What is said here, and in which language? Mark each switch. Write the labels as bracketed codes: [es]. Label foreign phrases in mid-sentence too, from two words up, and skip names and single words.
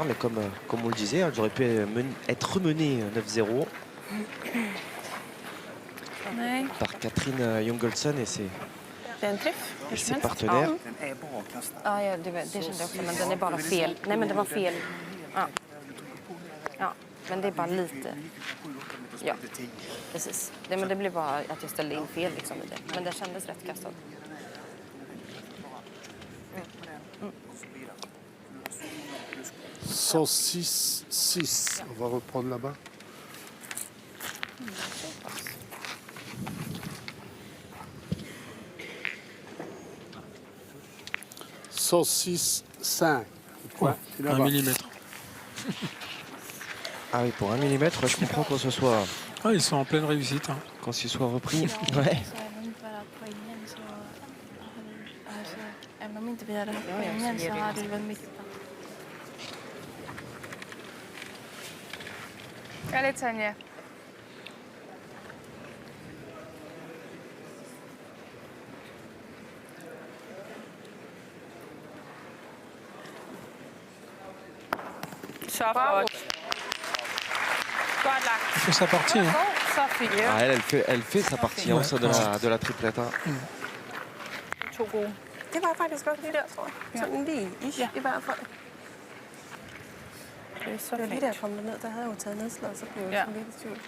[fr] Mais comme on le disait, elles auraient pu être menées 9-0 par Catherine Jungelsen et ses partenaires. [sv] Ja, det kände jag också, men den är bara fel. Nej, men det var fel. Ja. Ja, men det är bara lite. Ja, precis. Men det blev bara att jag ställde in fel liksom i det. Men det kändes rätt kastad. Mm. [fr] 106-6. On va reprendre là-bas. Saucisse 5. ouais, 1 millimètre. Ah oui, pour 1 millimètre, je comprends qu'on se soit... Ah, ils sont en pleine réussite. Hein. Qu'on s'y soit repris. Ouais. [sv] Så även inte bara poängen så... Alltså, även om inte vi hade haft poängen så hade det väl mycket... [fr] Allez, Tanja. [da] Så godt. Godt lagt. [fr] Elle fait sa partie. Hein. [da] Så fint. [fr] Ah, elle fait sa partie hein, så de la triplette. Hein. [da] 2 gode. Det var faktisk godt lige der, tror jeg. Sådan lige i hvert fald. Det er så Det var lige fint. der jeg kom derned, der havde jeg jo taget nedslag, så blev jeg sådan lidt i tvivl.